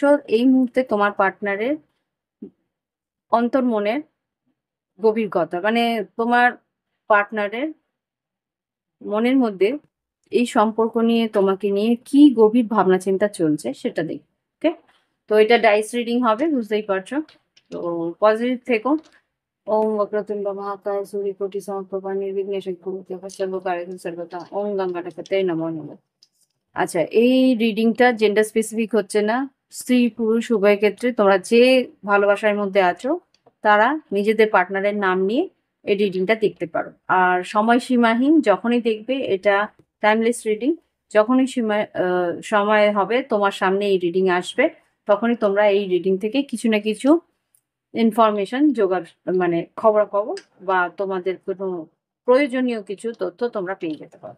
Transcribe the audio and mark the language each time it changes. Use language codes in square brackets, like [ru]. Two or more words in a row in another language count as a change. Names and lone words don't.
[bn] এই মুহূর্তে তোমার পার্টনারের অন্তর্মনের গভীর কথা, মানে তোমার পার্টনারের মনের মধ্যে এই সম্পর্ক নিয়ে, তোমাকে নিয়ে কি গভীর ভাবনা চিন্তা চলছে সেটা দেখি। ওকে, তো এটা [en] dice reading [bn] হবে, বুঝতেই পারছো। তো পজিটিভ থেকো। [sa] ওম वक्रतुंड महाकाय सूर्यकोटि समप्रभा निर्विघ्नेश कुरुते सर्वकार्येषु सर्वदा ওম গঙ্গাটাকে নমো নমঃ। [bn] আচ্ছা, এই রিডিংটা [en] gender specific [bn] হচ্ছে না, স্ত্রী পুরুষ উভয় ক্ষেত্রে তোমরা যে ভালোবাসার মধ্যে আছো তারা নিজেদের পার্টনারের নাম নিয়ে এই রিডিংটা দেখতে পারো। আর সময়সীমাহীন, যখনই দেখবে এটা [en] timeless reading. [bn] যখনই সময় হবে তোমার সামনে এই রিডিং আসবে, তখনই তোমরা এই রিডিং থেকে কিছু না কিছু ইনফরমেশন জোগাড়, মানে খবরাখবর বা তোমাদের কোনো প্রয়োজনীয় কিছু তথ্য তোমরা পেয়ে যেতে পারো।